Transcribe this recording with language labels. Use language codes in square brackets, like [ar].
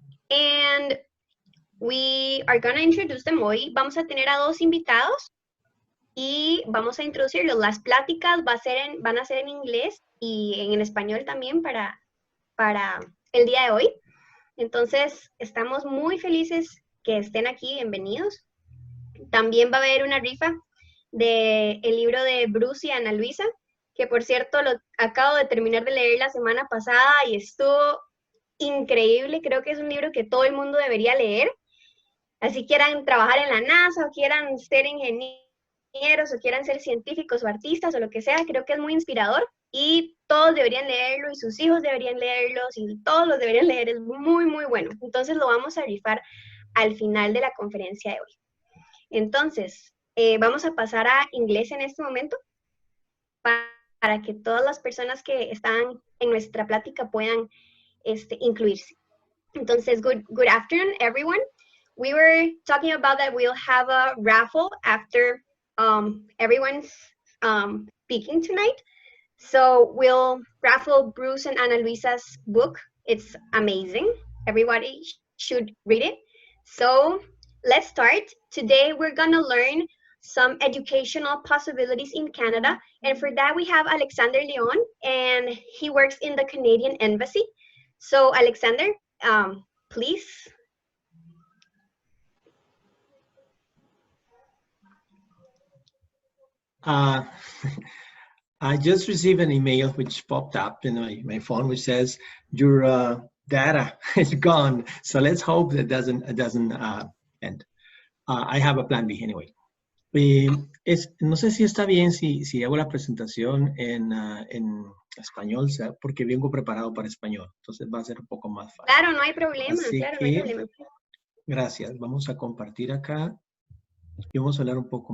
[en] And we are going to introduce them hoy. [es] Vamos a tener a dos invitados y vamos a introducirlos. Las pláticas van a ser en inglés y en español también para el día de hoy. Entonces, estamos muy felices que estén aquí, bienvenidos. También va a haber una rifa del libro de Bruce y Ana Luisa, que por cierto lo acabo de terminar de leer la semana pasada y estuvo increíble. Creo que es un libro que todo el mundo debería leer. Así quieran trabajar en la NASA o quieran ser ingenieros o quieran ser científicos o artistas o lo que sea, creo que es muy inspirador. Y todos deberían leerlo, y sus hijos deberían leerlos, y todos los deberían leer, es muy, muy bueno. Entonces lo vamos a rifar al final de la conferencia de hoy. Entonces, vamos a pasar a inglés en este momento, para que todas las personas que están en nuestra plática puedan incluirse. [en] Entonces, good afternoon, everyone. We were talking about that we'll have a raffle after everyone's speaking tonight. So we'll raffle Bruce and Ana Luisa's book. It's amazing. Everybody should read it. So let's start. Today we're gonna learn some educational possibilities in Canada. And for that we have Alexander Leon, and he works in the Canadian Embassy. So Alexander, please. I just received an email which popped up in my phone, which says your data is gone. So let's hope that it doesn't end. I have a plan B anyway. [es] No sé si está bien si hago la presentación en español, porque vengo preparado para español. Entonces va a ser un poco más fácil. Claro, no hay problema. Así claro, que, no hay problema. Gracias. Vamos a compartir acá. Y vamos a hablar un poco.